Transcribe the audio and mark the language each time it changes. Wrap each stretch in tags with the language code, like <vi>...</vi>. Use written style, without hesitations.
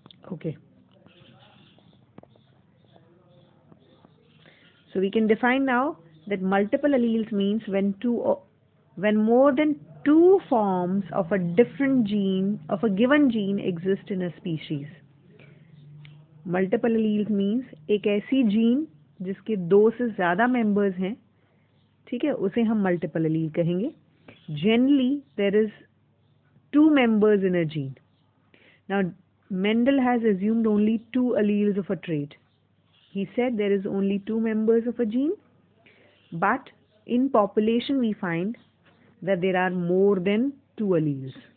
<en>Okay. So we can define now that multiple alleles means when more than two forms of a different gene of a given gene exist in a species. Multiple alleles means</en> <hi>एक ऐसी gene जिसके दो से ज़्यादा members हैं, ठीक है, उसे हम multiple allele कहेंगे.</hi> <en>Generally, there is two members in a gene. Now, Mendel has assumed only two alleles of a trait. He said there is only two members of a gene, but in population we find that there are more than two alleles.</en>